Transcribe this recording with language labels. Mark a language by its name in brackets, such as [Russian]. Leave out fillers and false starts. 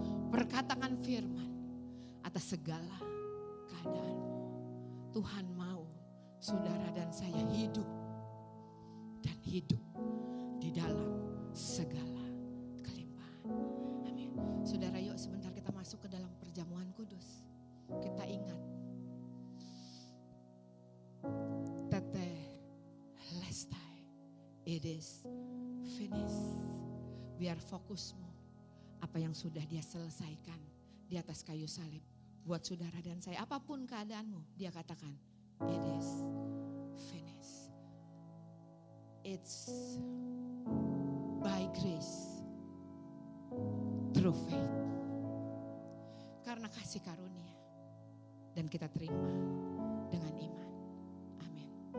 [Indonesian] Perkatakan firman atas segala keadaanmu. Tuhan mau saudara dan saya hidup dan hidup di dalam segala kelimpahan. Amin. Saudara, yuk sebentar kita masuk ke dalam perjamuan kudus. Kita ingat Tete Lestai, [English] it is finished. [Indonesian] Biar fokusmu apa yang sudah Dia selesaikan di atas kayu salib buat saudara dan saya. Apapun keadaanmu, Dia katakan [English] it is finished. It's by grace through faith. [Indonesian] Karena kasih karunia dan kita terima dengan iman. Amin.